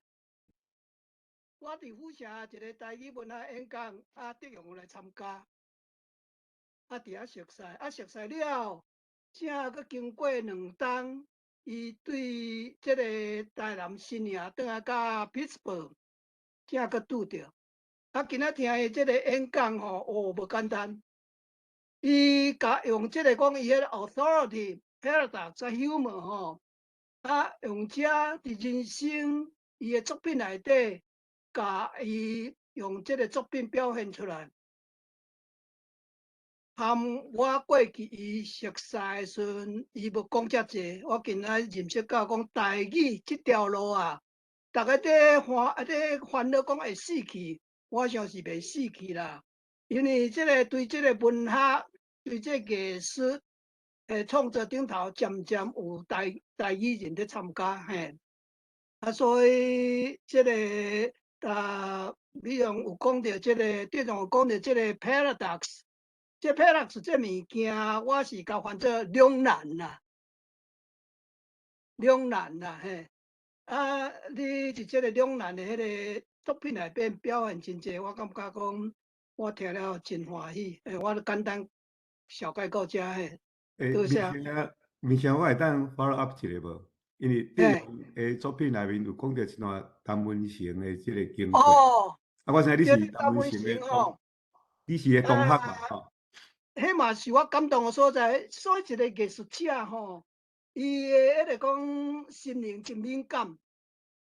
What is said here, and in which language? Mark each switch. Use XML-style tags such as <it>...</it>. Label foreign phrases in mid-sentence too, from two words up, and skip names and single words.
<nan>我伫府城一个台语文学演讲，啊，德阳有来参加，啊，伫遐熟识，啊，熟识了，正佮经过2冬，伊对即个台南新营转来甲pittsburgh，正佮拄着。啊，今仔听伊即个演讲吼，哦，无简单。伊甲用即个讲伊迄个</nan> <en>authority、paradox、humor</en> <nan>吼，啊，用遮伫人生伊的作品内底，甲伊用即个作品表现出来。含我过去伊熟识的时阵，伊无讲遮济，我今仔认识到讲台语即条路啊，逐个伫烦恼讲会死去。我想是袂死去啦，因为即个对即个文学、对即个艺术诶创作顶头，渐渐有台语人咧参加嘿。啊，所以即个比如有讲到即个，对上有讲到即个 paradox， 即 paradox 即物件，我是甲翻做两难啦，嘿。啊，你伫即个两难的迄个作品内边表现真济，我感觉讲我听了真欢喜。我简单小概告遮嘿。多谢。明显我会当</nan> <en>follow up</en> <nan>一下无？因为德阳的作品内面有讲到一段陈文成的即个经过。哦。啊，我知你是陈文成的你是个同学嘛？吼。迄嘛是我感动的所在。所以一个艺术家吼，伊的迄个讲心灵真敏感。</nan>